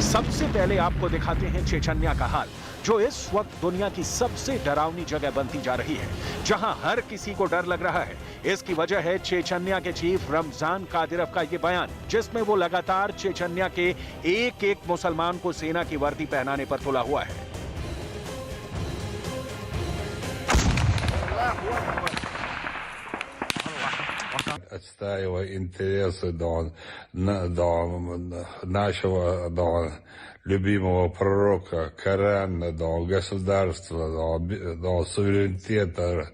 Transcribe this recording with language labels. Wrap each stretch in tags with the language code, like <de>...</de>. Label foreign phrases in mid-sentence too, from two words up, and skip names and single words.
<hi>सबसे पहले आपको दिखाते हैं चेचन्या का हाल, जो इस वक्त दुनिया की सबसे डरावनी जगह बनती जा रही है, जहां हर किसी को डर लग रहा है। इसकी वजह है चेचन्या के चीफ रमजान कादिरव का ये बयान, जिसमें वो लगातार चेचन्या के एक मुसलमान को सेना की वर्दी पहनाने पर तुला हुआ है।</hi> <ru>Отстаивая интересы нашего любимого пророка, Корана, государства, суверенитета.</ru>